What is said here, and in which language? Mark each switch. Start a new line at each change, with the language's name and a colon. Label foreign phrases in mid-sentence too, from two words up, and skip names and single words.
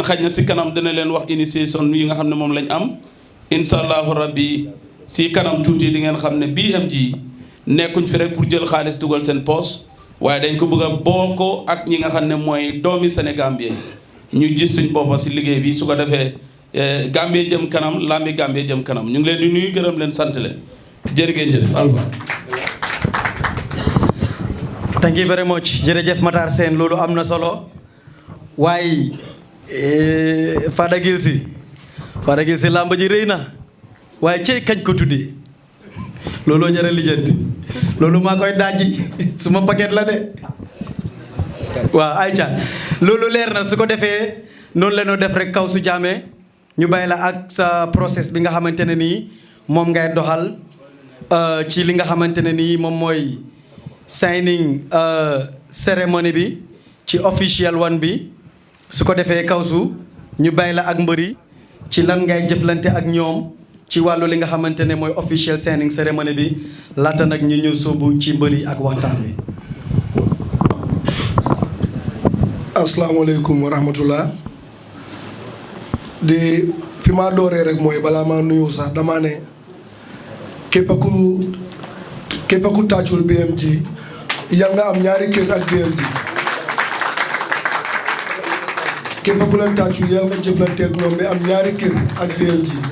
Wolof: xaj na si kanam dina leen wax initiation yi nga xam ne moom lañ am
Arabic: إن شاء الله ربي
Wolof: si kanam tuuti di ngeen xam ne BMG nekkuñ fi rek pour jël xaalis dugal seen poos waaye dañ ko bëgg a bool ko ak ñi nga xam ne mooy doomi Sénégal bi ñu gis suñ boppa si liggéey bi su ko defee Gambie jëm kanam lambi Gambie jëm kanam ñu ngi leen di nuyu gërëm leen sant leen jërë ngeen jëf Alpha.
English: thank you very much
Wolof: jërëjëf Matar Sène loolu am na solo waaye Fada Gilsi làmb ji rëy na waaye cey kañ ko tuddee looloo jar a lijjanti loolu maa koy daaji suma paquet la de waaw ayca loolu leer na su ko defee noonu la ñu def rek kaw su jaamee ñu bàyyi la ak sa process bi nga xamante ne nii moom ngay doxal ci li nga xamante ne nii moom mooy signing cérémonie bi ci
English: official one
Wolof: bi su ko defee kaw su ñu bàyyi la ak mbëri ci lan ngay jëflante ak ñoom ci wàllu li nga xamante ne mooy official signing cérémonie bi laata nag ñu ñëw sóobu ci mbëri ak waxtaan bi.
Arabic: السلام عليكم ورحمة الله
Wolof: di fi ma dooree rek mooy balaa maa nuyu sax damaa ne képp ku tàccul BMG yal nga am ñaari kër ak BMG képp ku leen tàccul yal nga jëflanteeg ñoom bi am ñaari kër ak BMG